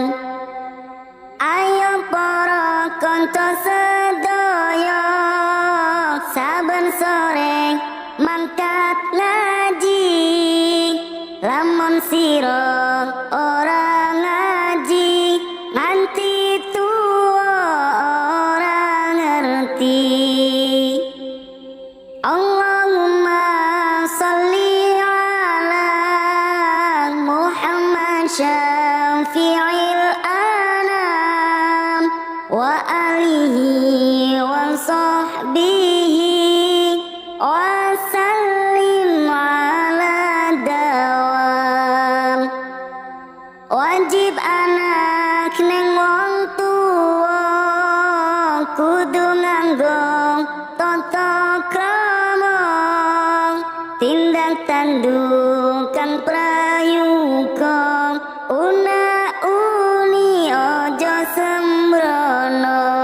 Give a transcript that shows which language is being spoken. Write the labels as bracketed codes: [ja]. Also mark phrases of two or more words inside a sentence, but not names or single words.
[jv] Ayo para kanca sedaya, saben sore mangkat ngaji, lamun sira ora ngaji nganti tuwa ora ngerti. [ar] اللهم صل على محمد شفيع الأنام وآله وصحبه وسلم على الدوام. [jv] Wajib anak neng wong tuwa kudu nganggo tata krama, tindak tanduk kang prayuga, una-uni aja sembrono.